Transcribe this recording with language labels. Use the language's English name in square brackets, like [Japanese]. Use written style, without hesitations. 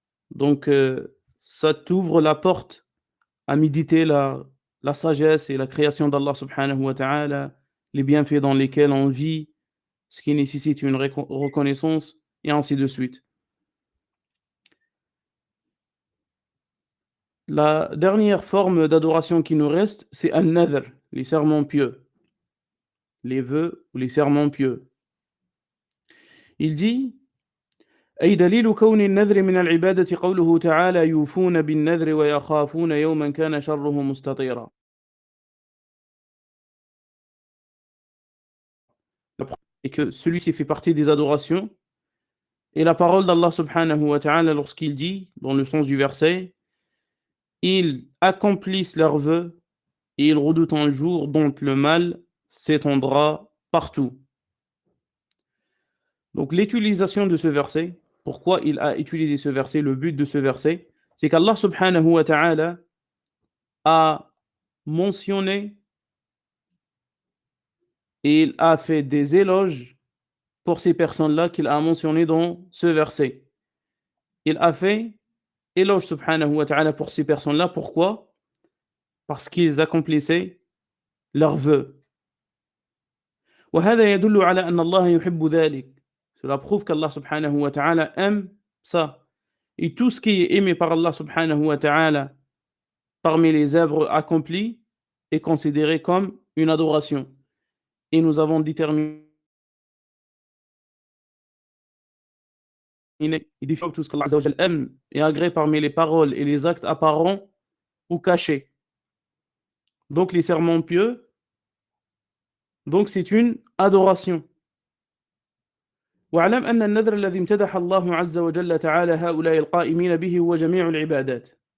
[French] Donc ça t'ouvre la porte à méditer la sagesse et la création d'Allah subhanahu wa ta'ala, les bienfaits dans lesquels on vit, ce qui nécessite une reconnaissance, et ainsi de suite. La dernière forme d'adoration qui nous reste, c'est al-nadhr, les serments pieux, les vœux ou les serments pieux. Il dit [Arabic] أي دليل كون النذر من العبادة قوله تعالى يوفون بالنذر ويخافون يوما كان شره مستطيرا. [French] Et que celui-ci fait partie des adorations. Et la parole d'Allah subhanahu wa ta'ala lorsqu'il dit, dans le sens du verset, ils accomplissent leurs vœux et ils redoutent un jour dont le mal s'étendra partout. Donc l'utilisation de ce verset, pourquoi il a utilisé ce verset, le but de ce verset, c'est qu'Allah subhanahu wa ta'ala a mentionné et il a fait des éloges pour ces personnes-là qu'il a mentionné dans ce verset. Il a fait éloge subhanahu wa ta'ala pour ces personnes-là. Pourquoi? Parce qu'ils accomplissaient leurs vœux. [Arabic] وهذا يدل على أن الله يحب ذلك. [French] Cela prouve qu'Allah subhanahu wa ta'ala aime ça. Et tout ce qui est aimé par Allah subhanahu wa ta'ala parmi les œuvres accomplies est considéré comme une adoration. Et nous avons déterminé tout ce qu'Allah azza wa jalla aime et agrée parmi les paroles et les actes apparents ou cachés. Donc les serments pieux, donc c'est une adoration. [Arabic] واعلم أن النذر الذي امتدح الله عز وجل تعالى هؤلاء القائمين به هو جميع العبادات.